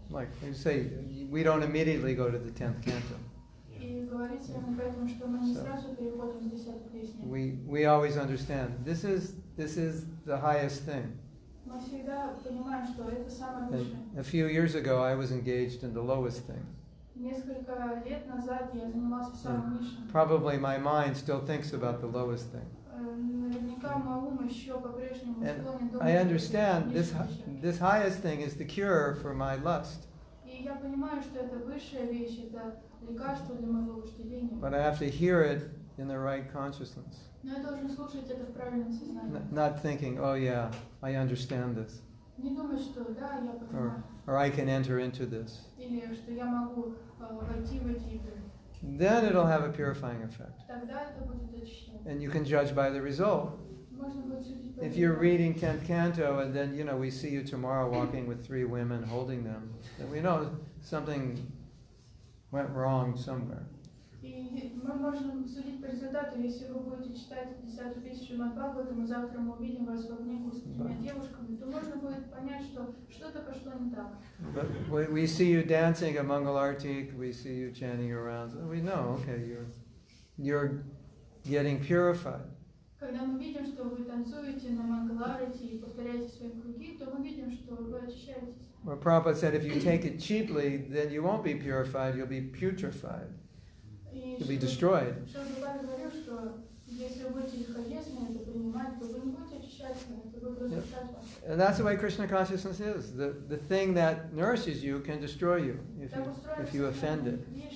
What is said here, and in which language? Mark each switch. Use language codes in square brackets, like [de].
[en] Like you say, we don't immediately go to the 10th canto. [ru] И говорится именно поэтому, что мы не сразу переходим к 10-й песне. [en] We always understand this is the highest thing. [ru] Мы всегда понимаем, что это самое высшее. [en] And a few years ago, I was engaged in the lowest thing. [ru] Несколько лет назад я занимался самым низшим. [en] Probably my mind still thinks about the lowest thing. [ru] Наверняка мой ум еще по-прежнему склонен думать. [en] I understand this highest thing is the cure for my lust. [ru] И я понимаю, что это высшая вещь, это лекарство для моего вожделения. [en] But I have to hear it in the right consciousness. [ru] Но я должен слушать это в правильном сознании. [en] Not thinking, oh yeah, I understand this. [ru] Не думать, что да, я понимаю. [en] Or I can enter into this. [ru] Или что я могу войти в эти игры. [en] Then it'll have a purifying effect. [ru] Тогда это будет очищать. [en] And you can judge by the result. [ru] Можно будет судить по [en] If you're reading 10th canto and then, we see you tomorrow walking with 3 women holding them, then we know something went wrong somewhere. [ru] И мы можем судить по результату, если вы будете читать 10-ю песню Шримад Бхагаватам, и завтра мы увидим вас в обнимку с 3 девушками, то можно будет понять, что что-то пошло не так. [en] But we see you dancing a Mangal Artik, we see you chanting your rounds, and we know, okay, you're getting purified. [ru] Когда мы видим, что вы танцуете на Мангаларати и повторяете свои круги, то мы видим, что вы очищаетесь. [en] Well, Prabhupada said if you take it cheaply, then you won't be purified, you'll be putrefied. You'll be destroyed. [ru] Шрила говорил, что если вы будете легковесно это принимать, то вы не будете очищаться, это будет разрушать вас. [en] And that's the way Krishna consciousness is. The thing that nourishes you can destroy you if you offend it.